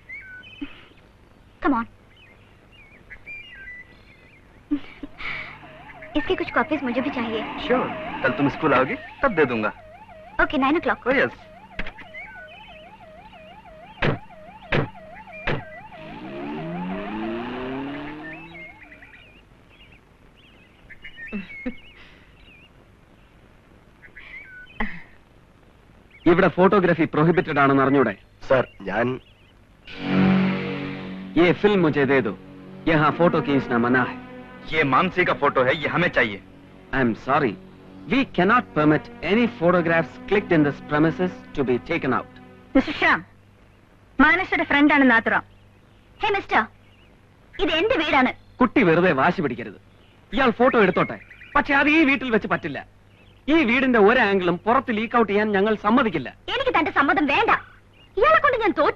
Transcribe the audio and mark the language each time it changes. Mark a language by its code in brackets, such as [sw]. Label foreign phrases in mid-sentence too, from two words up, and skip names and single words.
[en] Come on. [hi] इसकी कुछ कॉपीज मुझे भी चाहिए. श्योर, कल तुम स्कूल आओगी तब दे दूंगा. [en] Okay, 9 o'clock. Oh yes. [ml] ഇവിടെ [en] photography prohibited [ml] ആണെന്ന് അറിഞ്ഞൂടെ? सर, ഞാൻ [hi] ये फिल्म मुझे दे दो. यहाँ फोटो खींचना मना है. ये मानसी का फोटो है, ये हमें चाहिए. [en] I am sorry. We cannot permit any photographs clicked in this premises to be taken out. [ml] മിസ്റ്റർ ശ്യാം, മാനസയുടെ ഫ്രണ്ടാണ് നാത്തുറാം. [en] Hey mister, [ml] ഇത് എന്റെ വീടാണ്. കുട്ടി വെറുതെ വാശി പിടിക്കരുത്. ഇയാൾ ഫോട്ടോ എടുത്തോട്ടെ, പക്ഷെ അത് ഈ വീട്ടിൽ വെച്ച് പറ്റില്ല. ഈ വീടിന്റെ ഒരു ആംഗിളും പുറത്ത് [en] leak out [ml] ചെയ്യാൻ ഞങ്ങൾ സമ്മതിക്കില്ല. എനിക്ക് തന്റെ സമ്മതം വേണ്ട. ഇയാളെ കൊണ്ട് ഞാൻ തോറ്റു.